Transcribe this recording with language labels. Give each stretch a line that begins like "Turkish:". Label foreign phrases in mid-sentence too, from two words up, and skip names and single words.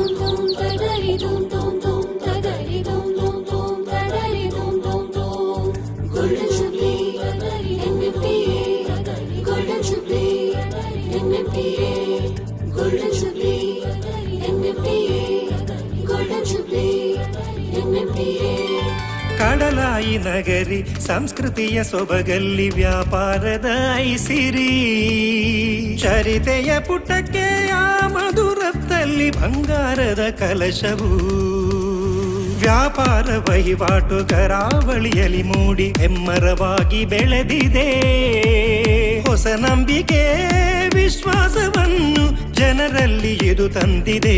English: dum tadari dum dum dum tadari dum dum dum tadari dum dum dum. Golden Jubilee, NMPA, Golden Jubilee, NMPA, Golden Jubilee, NMPA, Golden Jubilee, NMPA.
Kannada: ಕಡಲಾಯಿ ನಗರಿ ಸಂಸ್ಕೃತಿಯ ಸೊಬಗಲ್ಲಿ ವ್ಯಾಪಾರದ ಐಸಿರಿ ಚರಿತೆಯ ಪುಟಕ್ಕೆ ಆ ಮಧುರತ್ತಲ್ಲಿ ಬಂಗಾರದ ಕಲಶವು ವ್ಯಾಪಾರ ವಹಿವಾಟು ಕರಾವಳಿಯಲ್ಲಿ ಮೂಡಿ ಹೆಮ್ಮರವಾಗಿ ಬೆಳೆದಿದೆ ಹೊಸ ನಂಬಿಕೆ ವಿಶ್ವಾಸವನ್ನು ಜನರಲ್ಲಿ ಇದು ತಂದಿದೆ